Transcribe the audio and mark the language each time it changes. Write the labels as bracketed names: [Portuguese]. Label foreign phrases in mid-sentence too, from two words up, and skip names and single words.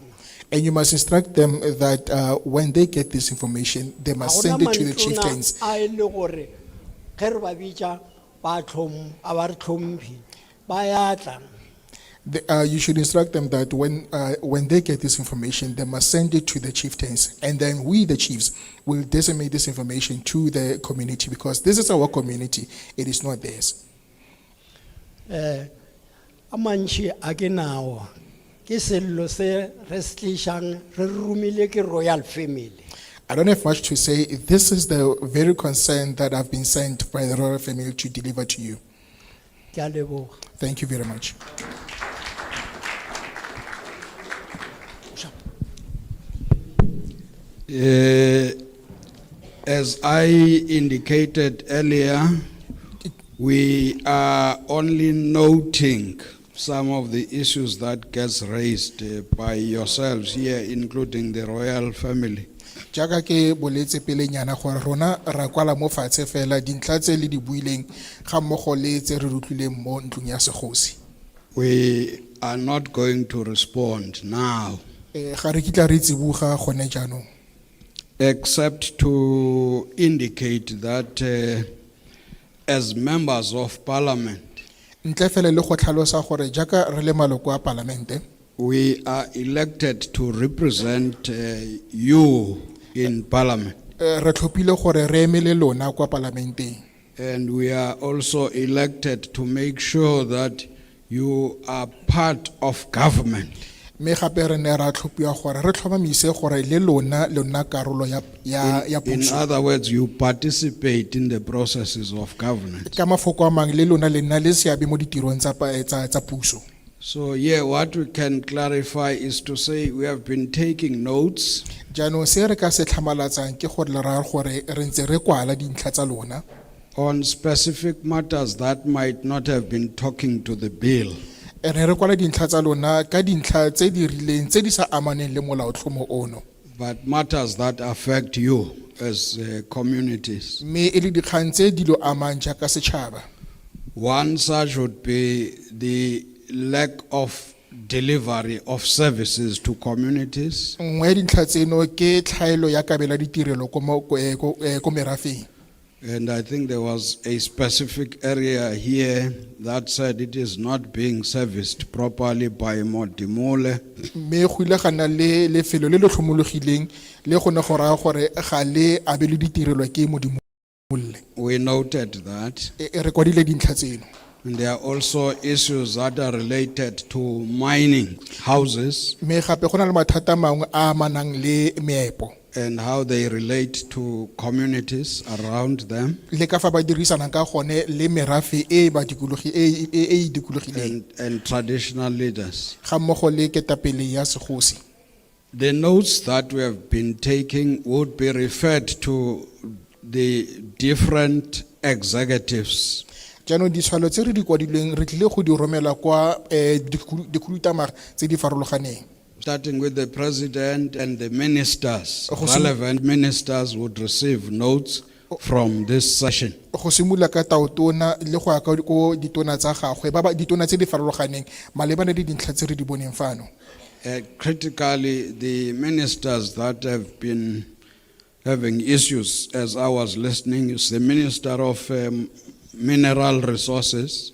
[English] And you must instruct them that when they get this information, they must send it to the chieftains. [Northern Sotho] A ile gore ge re ba bitša ba re hlomphi, ba ya tla. [English] You should instruct them that when they get this information, they must send it to the chieftains. And then we, the chiefs, will disseminate this information to the community, because this is our community, it is not theirs. [Northern Sotho] A mantši a ke nao, ke sello se re se tlišang, re rumile ke [English] royal family. I don't have much to say. This is the very concern that have been sent by the royal family to deliver to you. [Northern Sotho] Ke a leboga. [English] Thank you very much. As I indicated earlier, we are only noting some of the issues that gets raised by yourselves here, including the royal family. [Tswana] Jaaka ke boletse pele nyana gore rona ra kwala mo fatshe fela dintlha tse le di buileng ga mmogo le tse re rutlileng mo ntlong ya segosi. [English] We are not going to respond now, [Tswana] Ga re kitla re tsibuga gone jaanong, [English] except to indicate that as members of parliament, [Tswana] ntle fela le go tlhalosa gore jaaka re le maloko a palamente, [English] we are elected to represent you in parliament. [Tswana] re tlhophile gore re emele lona kwa parlamenteng. [English] And we are also elected to make sure that you are part of government. [Tswana] Me gape re ne ra tlhophiwa gore re tlhomamise gore le lona karolo ya [English] In [Tswana] puso. [English] other words, you participate in the processes of governance. [Tswana] Ka mafoko a mang le lona le nna le seabe mo ditirong tsa puso. [English] So yeah, what we can clarify is to say we have been taking notes. [Tswana] Jaanong se re ka se tlhamalatsang ke gore le raya gore re ntse re kwala dintlha tsa lona [English] On specific matters that might not have been talking to the bill. [Tswana] re re kwala dintlha tsa lona ka dintlha tse di rileng tse di sa amaneng le molaotlhomo ono, [English] But matters that affect you as communities. [Tswana] mme e le dikgang tse di lo amang jaaka setšhaba. [English] One such would be the lack of delivery of services to communities. [Tswana] Nngwe ya dintlha tseno ke tlhaelo ya kabela ditirelo ko merafeng. [English] And I think there was a specific area here that said it is not being serviced properly by Modimole. [Tswana] Mme go ile ga nna le lefelo le le tlhomologileng le go ne go raya gore ga le abelwe ditirelo ke Modimolle. [English] We noted that. [Tswana] Re kwadile dintlha tseno. [English] And there are also issues that are related to mining houses [Tswana] Mme gape go na le mathata a mangwe a amanang le meepo [English] and how they relate to communities around them [Tswana] le ka fa ba dirisanang ka gone le merafe e dikologileng [English] and traditional leaders. [Tswana] ga mmogo le ketapele ya segosi. [English] The notes that we have been taking would be referred to the different executives. Jaanong ditshwalo tse re di kwadileng re tlile go di romela kwa dikhuduthamaga tse di farologaneng. Starting with the president and the ministers. Relevant ministers would receive notes from this session. [Tswana] Go simolola ka taotona le go ya ko ditona tsa gagwe ditona tse di farologaneng malebana le dintlha tse re di boneng fano. [English] Critically, the ministers that have been having issues, as I was listening, is the Minister of Mineral Resources.